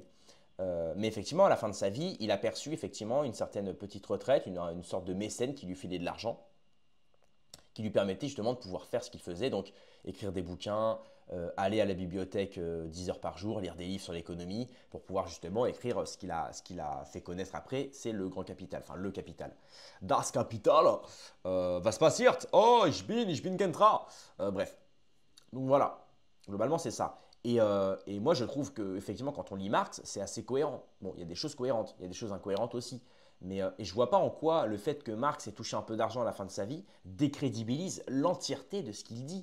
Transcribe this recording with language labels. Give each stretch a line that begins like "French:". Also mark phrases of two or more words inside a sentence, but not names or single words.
French: Mais effectivement, à la fin de sa vie, il a perçu effectivement une certaine petite retraite, une sorte de mécène qui lui filait de l'argent, qui lui permettait justement de pouvoir faire ce qu'il faisait, donc écrire des bouquins, aller à la bibliothèque 10 heures par jour, lire des livres sur l'économie, pour pouvoir justement écrire ce qu'il a fait connaître après, c'est le grand capital, enfin le capital.
German: Das Kapital, was passiert? Oh, ich bin Gentra.
French: Bref, donc voilà, globalement c'est ça. Et moi je trouve que effectivement quand on lit Marx, c'est assez cohérent. Bon, il y a des choses cohérentes, il y a des choses incohérentes aussi. Et je vois pas en quoi le fait que Marx ait touché un peu d'argent à la fin de sa vie décrédibilise l'entièreté de ce qu'il dit.